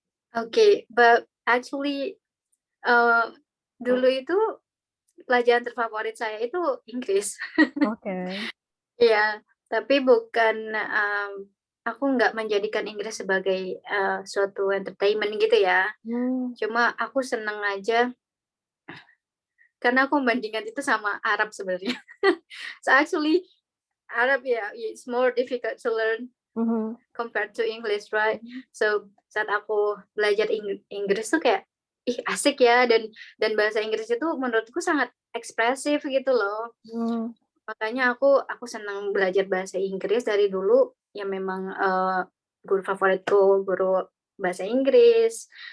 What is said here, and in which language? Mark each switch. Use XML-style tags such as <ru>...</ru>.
<en>Okay, but actually</en> <id>dulu itu pelajaran terfavorit saya itu Inggris. Oke. Iya, tapi bukan aku nggak menjadikan Inggris sebagai suatu entertainment gitu ya. Cuma aku seneng aja karena aku membandingkan itu sama Arab sebenarnya.</id> <en>So actually Arab it's more difficult to learn compared to English, right?</en> <id>So saat aku belajar Inggris tuh kayak asik ya dan bahasa Inggris itu menurutku sangat ekspresif gitu loh. Makanya aku senang belajar bahasa Inggris dari dulu ya memang guru favoritku guru bahasa Inggris.</id>